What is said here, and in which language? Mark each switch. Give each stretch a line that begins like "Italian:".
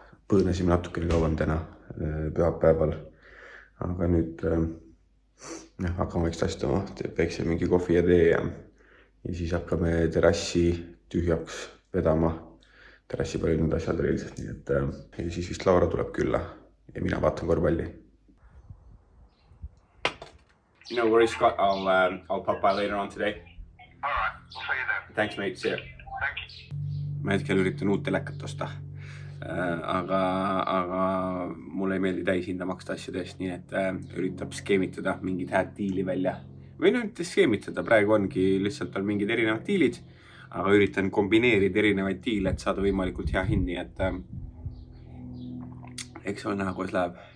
Estonian: Põõnesime natukene kauem täna pühapäeval. Aga nüüd hakkame vaikselt astuma. Teeb väikse mingi kohvi ja tee ja siis hakkame terrassi tühjaks vedama. Terrassi palju nüüd asjad oli lihtsalt, nii et ja siis vist Laura tuleb külla ja mina vaatan korvpalli.
English: No worries, Scott. I'll pop by later on today. All right, we'll see you then. Thanks, mate. See ya. Thank you.
Estonian: Ma hetkel üritan uut telekat osta. Aga mulle ei meeldi täishinda maksta asjade eest, nii et üritab skeemitada mingid hääd diili välja. Või nüüd skeemitada, praegu ongi lihtsalt on mingid erinevad diilid, aga üritan kombineerida erinevaid diile, et saada võimalikult hea hindi, et eks on näha, kuidas läheb.